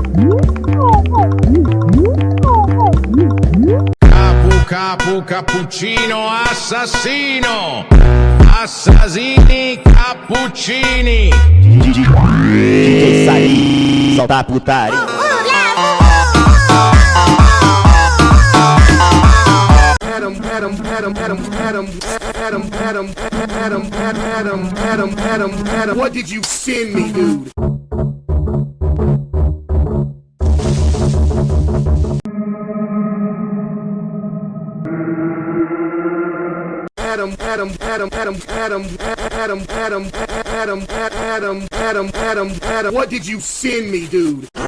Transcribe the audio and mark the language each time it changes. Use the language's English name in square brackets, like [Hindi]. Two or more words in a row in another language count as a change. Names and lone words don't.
[Italian] Cappuccino assassino, assassini cappuccini. DJ Sali, [Portuguese] solta a putaria. [English] What did you send me, dude? What did you send me, dude?